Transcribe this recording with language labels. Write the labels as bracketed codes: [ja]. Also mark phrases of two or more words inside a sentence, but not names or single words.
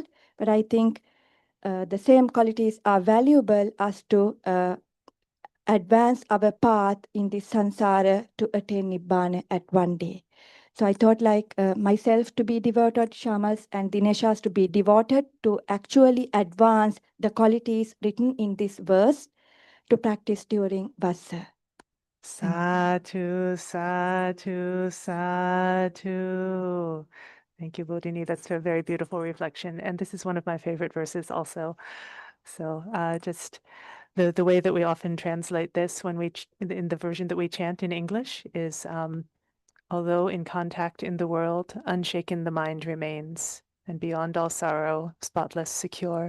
[en] But I think the same qualities are valuable as to advance our path in the samsara to attain Nibbana at one day. So I thought like myself to be devoted, Shamas and Dineshas to be devoted to actually advance the qualities written in this verse to practice during Vassa. [pi] Sadhu, sadhu, sadhu. [en] Thank you, Bodhini. That's a very beautiful reflection. And this is one of my favorite verses also. So just the way that we often translate this when we in the version that we chant in English is although in contact in the world, unshaken the mind remains, and beyond all sorrow, spotless, secure.